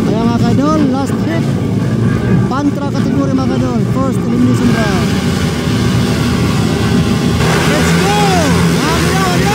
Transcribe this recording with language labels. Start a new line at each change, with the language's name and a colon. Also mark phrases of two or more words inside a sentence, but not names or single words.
Filipino: mga kaidol,
English: last hit.
Filipino: Pantra kategory mga kaidol,
English: first elimination round. Let's go!
Filipino: Wala!